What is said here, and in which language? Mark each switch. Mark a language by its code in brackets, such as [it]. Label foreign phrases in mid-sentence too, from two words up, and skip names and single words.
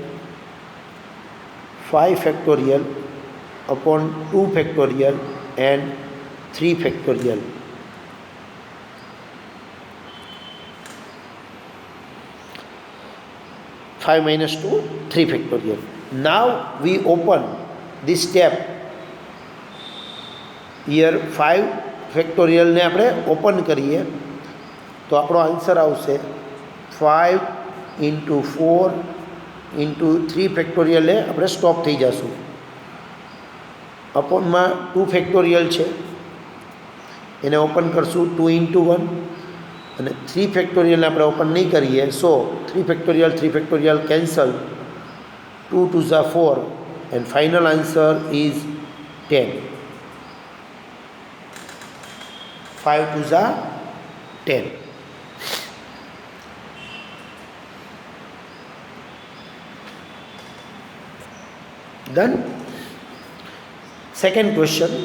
[en] 5 factorial upon 2 factorial and 3 factorial. Five minus 2, 3 factorial. Now we open this step. Here 5 factorial [gu] ने આપણે ઓપન કરીએ તો આપણો આન્સર આવશે [en] 5 into 4 into 3 factorial [gu] આપણે સ્ટોપ થઈ જશું. અપોનમાં 2 factorial છે એને ઓપન કરશું 2 into 1 અને 3 factorial આપણે ઓપન નહીં કરીએ. [en] સો 3 factorial cancel, 2 2s are 4 and final answer is 10. 5 2s are 10. Then second question.